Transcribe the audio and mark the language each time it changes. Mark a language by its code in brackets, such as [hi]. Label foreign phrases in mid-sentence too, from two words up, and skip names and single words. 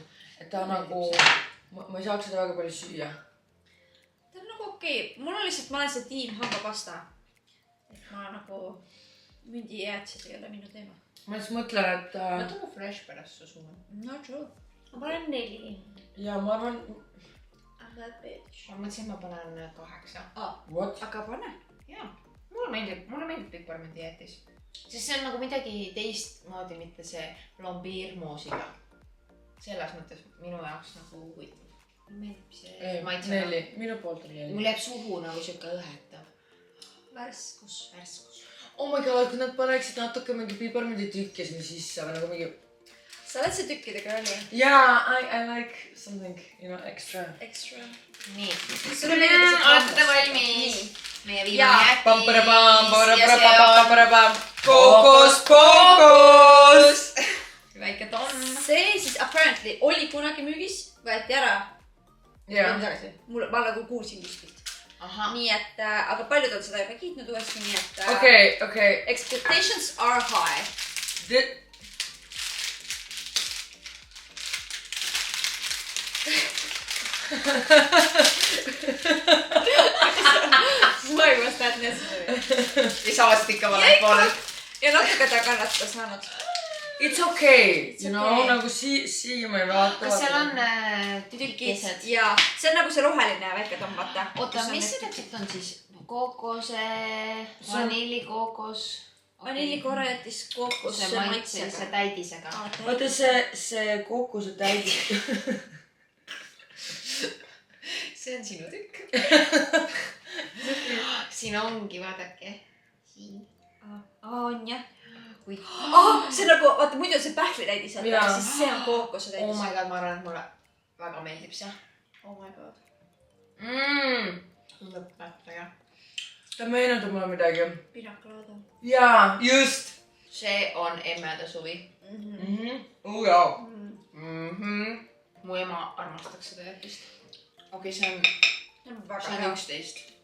[et] Et ta nagu, ma ei saaks seda väga palju süüa. Ta on nagu okei. Mul on lihtsalt, ma olen see tiim hambapasta. Et ma nagu mündi jäätised ei ole minu teema. Ma siis mõtlen, et... Mõtle kui fresh pärast su suun. [en] No true. [et] Ma panen 4. Ja ma arvan... [en] I'm that bitch. [et] Ma mõtlesin, et ma panen 8. [en] What? [et] Aga pane. Jaa. Mulle meeldib piparmündi jäätis. Sest see on nagu midagi teistmoodi, mitte see plombiirmoosiga. Selles mõttes minu jaoks nagu huvitav. Mulle meeldib see maitsega. 4. Minu poolt on 4. Mul jääb suhu nagu siuke õhetav. Värskus. [en] Oh my god, [et] kui nad paneksid natuke mingi piparmündi tükki sinna sisse või nagu mingi... Sa oled see tükkidega oli? [en] Yeah, I like something, you know, extra. [et] Nii. Sulle meeldib see olete valmis? Meie viimane jäätis. Kookos! Väike Tom. See siis apparently oli kunagi müügis, võeti ära. Ma nagu kuulsin kuskilt. Nii et, aga paljud on seda juba kiitnud uuesti, nii et... Okay. [en] Expectations are high. [et] Mõjumast näed necessary. Ja sa oled ikka valed poolel. Ja natuke ta kannatada saanud. [en] It's okay, you know, [et] nagu siima ei vaata. Kas seal on tükikesed? Jaa, see on nagu see roheline väike tombata. Oota, mis see täpselt on siis? Kookose, vanillikookos. Vanillikoorejäätis, kookose maitselise täidisega. Vaata see kookose täidis. See on sinu tükk. Siin ongi, vaadake. Siin. On jah. See on nagu, vaata muidu on see pähklitäidis, siis see on kookose täidis. [en] Oh my god, [et] ma arvan, et mulle väga meeldib see. [en] Oh my god. [et] Lõpetage. Ta meenutab mulle midagi. Pinakolaada. Jaa, just. See on emmede suvi. Jaa. Mu ema armastaks seda jäätist. Okei, see on 11.